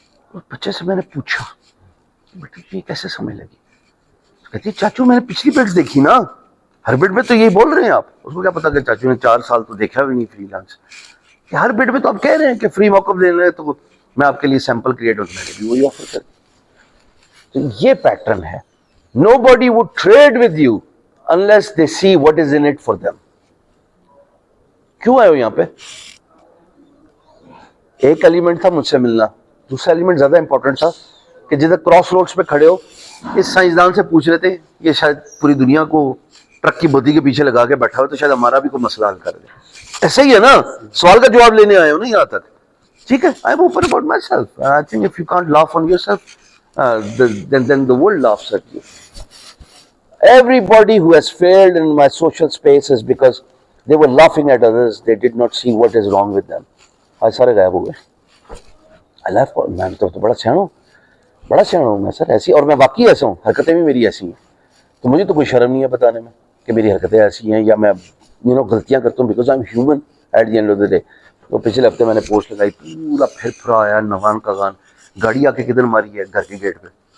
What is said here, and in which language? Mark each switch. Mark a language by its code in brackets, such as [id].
[hi] उस बच्चे से मैंने पूछा बेटा ये कैसे समझ लगी? कहती चाचू मैंने पिछली बिड्स देखी ना, हर बिड में तो यही बोल रहे हैं आप। उसको क्या पता कि चाचू ने 4 साल तो देखा भी नहीं फ्रीलांस, हर बिड में तो आप कह रहे हैं कि फ्री मॉकअप देना है, तो मैं आपके लिए सैंपल क्रिएट होता है भी वही ऑफर कर। तो ये पैटर्न है, [en] nobody would trade with you unless they see what is in it for them। [hi] क्यों आए हो यहाँ पे? एक एलिमेंट था मुझसे मिलना, दूसरा एलिमेंट ज्यादा इंपॉर्टेंट था कि जिधर क्रॉस रोड्स पे खड़े हो, इस साइंसदान से पूछ रहे थे, ये शायद पूरी दुनिया को ट्रक की बोधी के पीछे लगा के बैठा हो, तो शायद हमारा भी कोई मसला हल कर दे। ऐसा ही है ना, सवाल का जवाब लेने आए हो ना यहाँ तक, ठीक है। [en] I am open about myself, I think if you can't laugh on yourself then the world laughs at you। Everybody who has failed in my social space is because they were laughing at others, they did not see what is wrong with them। [hi] आज सारे गायब हो गए। मैं तो बड़ा सियाना हूँ मैं सर, ऐसी, और मैं वाकई ऐसा हूँ, हरकतें भी मेरी ऐसी हैं, तो मुझे तो कोई शर्म नहीं है बताने में कि मेरी हरकतें ऐसी हैं या मैं गलतियाँ करता हूँ, [en] Because I am human at the end of the day. [hi] तो पिछले हफ्ते मैंने पोस्ट लगाई, पूरा फिर आया नवान का गान, गाड़ी आके किधर मारी है? घर के गेट पे।